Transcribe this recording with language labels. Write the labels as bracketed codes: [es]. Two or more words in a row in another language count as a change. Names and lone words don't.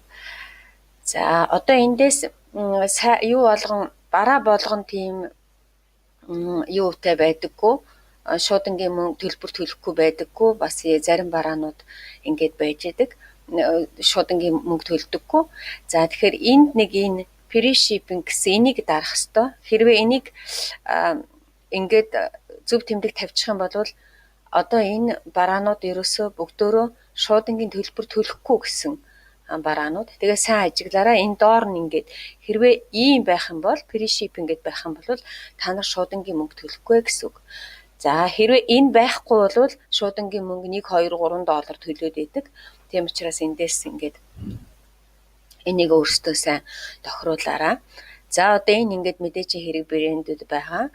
[mn] За одоо эндээс юу болгон бараа болгон тийм юутай байдаггүй. Шуудангийн мөнгө төлбөр төлөхгүй байдаггүй. Бас зарим бараанууд ингээд байж идэг. Шуудангийн мөнгө төлдөггүй. За тэгэхээр энд нэг энэ [en] free shipping [mn] гэсэн энийг дарах ёстой. Хэрвээ энийг ингээд зөв тэмдэг тавьчих юм бол одоо энэ бараанууд ерөөсөө бүгдөө шуудангийн төлбөр төлөхгүй гэсэн бараанууд. Тэгээ сайн ажиглаараа энэ доор нь ингээд хэрвээ ийм байх юм бол [en] free shipping [mn] гэдээ байх юм бол та нар шуудангийн мөнгө төлөхгүй гэсэн үг. За хэрвээ энэ байхгүй бол шуудангийн мөнгө 1, 2, 3 доллар төлөөд идэг. Тийм учраас эндээс ингээд энийг өөрсдөө сайн тохируулаарай. За одоо энэ ингээд мэдээжийн хэрэг брэндүүд байгаа.